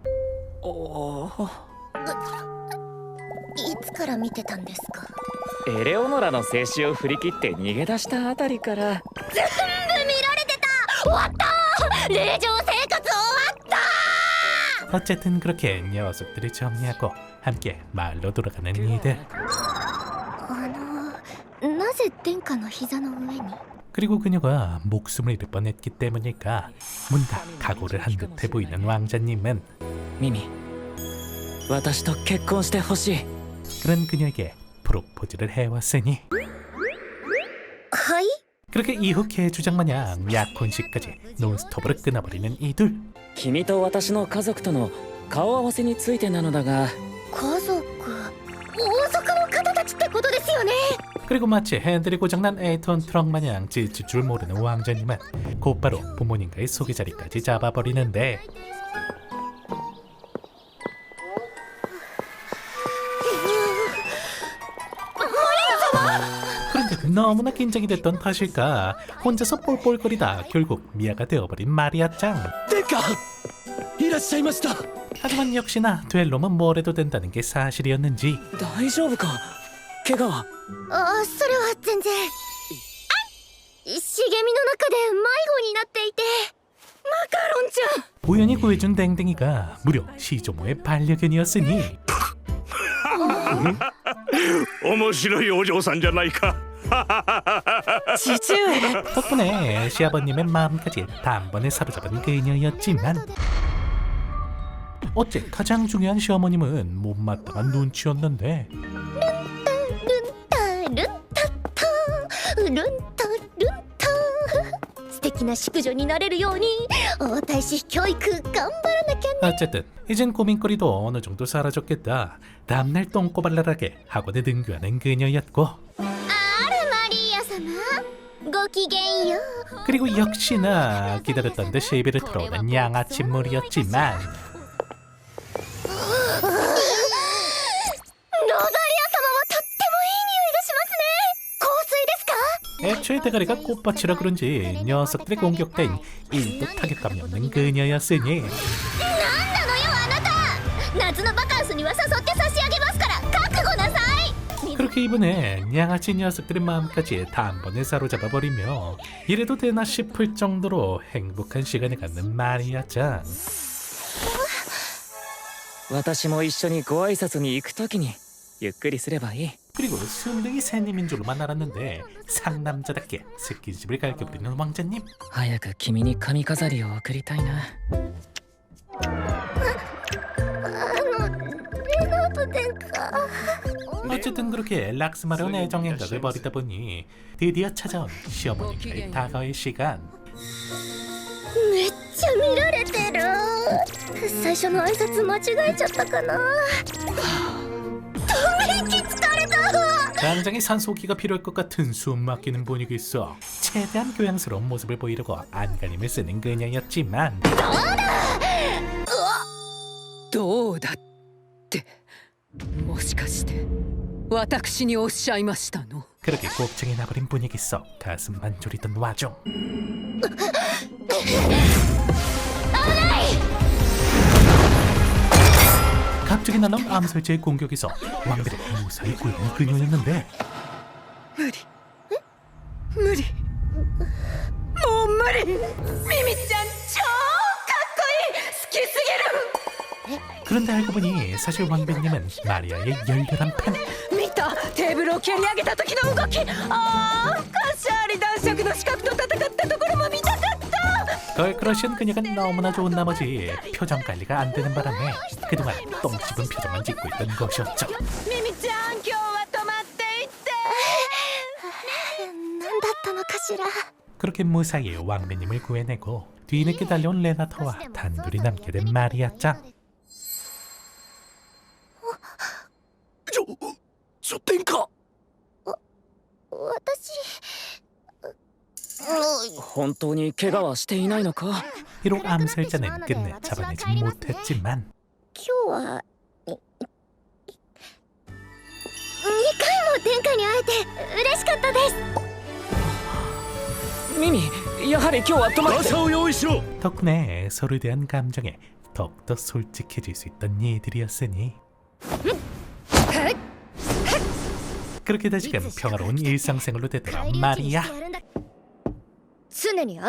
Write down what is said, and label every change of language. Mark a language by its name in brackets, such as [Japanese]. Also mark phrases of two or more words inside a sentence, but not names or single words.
[Japanese] いつから見てたんですか。エレオノラの静止を振り切って逃げ出したあたりから。全部見られてた。終わった。令嬢生活終わった。 [Korean] 어쨌든 그렇게 녀석들을 정리하고 함께 마을로 돌아가는 이들. [Japanese] なぜ殿下の膝の上に [Korean] 그리고 그녀가 목숨을 잃을 뻔했기 때문일까 뭔가 각오를 한 듯해 보이는 왕자님은 [Japanese] ミミ私と結婚してほしい [Korean] 그런 그녀에게 프로포즈를 해왔으니 [Japanese] はい [Korean] 그렇게 이후 개주작 마냥 약혼식까지 논스톱으로 끊어버리는 이둘. [Japanese] 君と私の家族との顔合わせについてなのだが家族王族の方たちってことですよね [Korean] 그리고 마치 핸들이 고장난 에이톤 트럭 마냥 지칠 줄 모르는 왕자님은 곧바로 부모님과의 소개 자리까지 잡아버리는데 그런데 너무나 긴장이 됐던 탓일까 혼자서 뻘뻘거리다 결국 미아가 되어버린 마리아짱. [Japanese] 殿下いらっしゃいました [Korean] 하지만 역시나 될 놈은 뭘 해도 된다는 게 사실이었는지 [Japanese] 大丈夫か怪我はあそれは全然茂みの中で迷子になっていてマカロンちゃん [Korean] 우연히 구해준 댕댕이가 무려 시조모의 반려견이었으니 [Japanese] 面白いお嬢さんじゃないか。 [Korean] 덕분에 시아버님의 마음까지 단번에 사로잡은 그녀였지만 어째 가장 중요한 시어머님은 못마땅한 눈치였는데 [Japanese] ルンタルンタタルンタルンタ素敵な淑女になれるように王太子教育頑張らなきゃね [Korean] 어쨌든 이젠 고민거리도 어느 정도 사라졌겠다. 다음날 똥꼬발랄하게 학원에 등교하는 그녀였고 [Japanese] あらマリア様ごきげんよう [Korean] 그리고 역시나 기다렸던 듯 시비를 틀어오는 양아치물이었지만 [Japanese] ロザリア様はとってもいい匂いがしますね香水ですか [Korean] 애초에 대가리가 꽃밭이라 그런지 녀석들의 공격대인 1도 타격감이 없는 그녀였으니 [Japanese] なんなのよあなた夏のバカンスには誘って差し上げますから覚悟なさい [Korean] 그렇게 이번엔 양아치 녀석들의 마음까지 단번에 사로잡아버리며 이래도 되나 싶을 정도로 행복한 시간을 갖는 마리아짱. [Japanese] 私も一緒にご挨拶に行くときにゆっくりすればいい [Korean] 그리고 순둥이 새님인 줄로만 알았는데 상남자답게 스킨십을 갈겨버리는 왕자님. [Japanese] 早く君に髪飾りを贈りたいなレナート殿下 [Korean] 어쨌든 그렇게 락스마려운 애정 행각을 벌이다 보니 드디어 찾아온 시어머님과의 다가올 시간. [Japanese] めっちゃ見られてる最初の挨拶間違えちゃったかなため息つかれた [Korean] 당장에 산소호흡기가 필요할 것 같은 숨 막히는 분위기 있어 최대한 교양스러운 모습을 보이려고 안간힘을 쓰는 그녀였지만 [Japanese] どうだってもしかして私におっしゃいましたの [Korean] 그렇게 곱증이 나버린 분위기 속 가슴만 졸이던 와중 갑자기 날아온 암살자의 공격에서 왕비를 무사히 구해낸 그녀였는데 [Japanese] 無理無理もう無理ミミちゃん超かっこいい好きすぎる [Korean] 그런데 알고 보니 사실 왕비님은 마리아의 열렬한 팬. [Japanese] 見たテーブルを蹴り上げた時の動きああカシャーリ男爵の資格と戦ったところも見たかった [Korean] 걸크러쉬한 그녀가 너무나 좋은 나머지 표정 관리가 안 되는 바람에 그동안 똥 씹은 표정만 짓고 있던 것이었죠. [Japanese] ミミちゃん今日は泊まっていって何だったのかしら [Korean] 그렇게 무사히 왕비님을 구해내고 뒤늦게 달려온 레나타와 단둘이 남게 된 마리아짱. [Japanese] 殿下私本当に怪我はしていないのか [Korean] 비록 암살자는 끝내 잡아내지 못했지만 [Japanese] 今日は2回も殿下に会えて嬉しかったですミミやはり今日は泊まって傘を用意しろ [Korean] 덕분에 서로에 대한 감정에 더욱더 솔직해질 수 있던 이들이었으니 그렇게 다시금 평화로운 일상생활로 되돌아온 마리아.